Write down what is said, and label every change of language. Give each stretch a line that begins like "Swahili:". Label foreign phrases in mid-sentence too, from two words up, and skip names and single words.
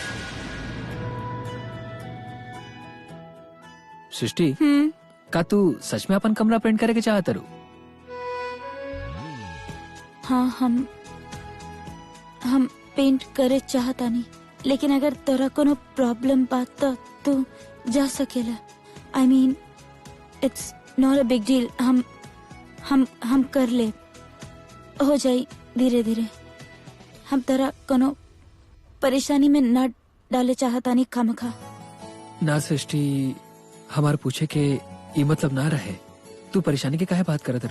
Bhojpuri: सृष्टि, का तू सच में अपन कमरा पेंट करे के चाहत रू? हाँ हम पेंट करे चाहता नहीं, लेकिन अगर तोरा कोनो प्रॉब्लम बा तो तू जा सकेला।
English: I mean it's not a big deal.
Bhojpuri: हम कर ले, हो जाई धीरे धीरे। हम तोरा कोनो परेशानी में न डाले चाहता नहीं खामखा। ना सृष्टि, हमार पूछे के ये मतलब ना रहे। तू परेशानी के काहे बात करत रू?